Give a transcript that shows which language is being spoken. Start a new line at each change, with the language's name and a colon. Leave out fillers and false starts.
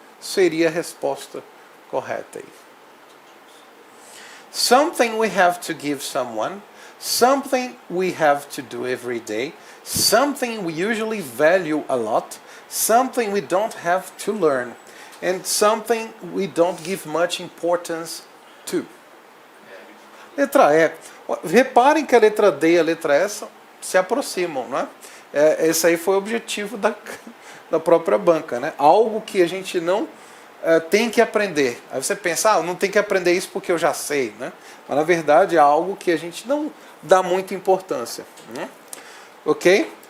Portuguese: seria a resposta correta aí.
English: Something we have to give someone, something we have to do every day, something we usually value a lot, something we don't have to learn, and something we don't give much importance to.
Portuguese: Letra E. Reparem que a letra D e a letra E se aproximam, não é? Esse aí foi o objetivo da própria banca, né? Algo que a gente não tem que aprender. Aí você pensa, não tem que aprender isso porque eu já sei, né? Mas na verdade é algo que a gente não dá muita importância. Né? Ok?